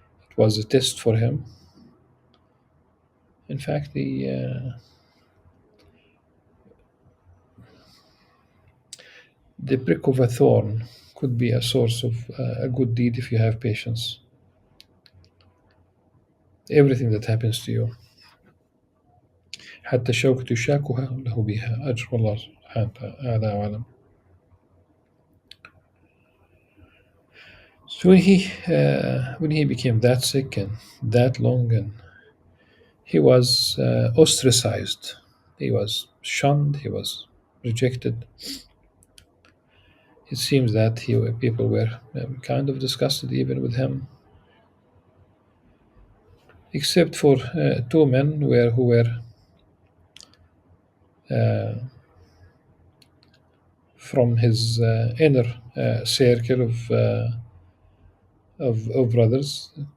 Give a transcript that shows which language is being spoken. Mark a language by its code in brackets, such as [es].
[en] It was a test for him. In fact, the prick of a thorn could be a source of a good deed if you have patience. Everything that happens to you, [ar] حتى الشوكة يشاكها له بها أجر، والله سبحانه وتعالى أعلم. [en] So when he became that sick and that long, and he was ostracized, he was shunned, he was rejected. It seems that people were kind of disgusted even with him, except for two men who were uh, from his inner circle of brothers.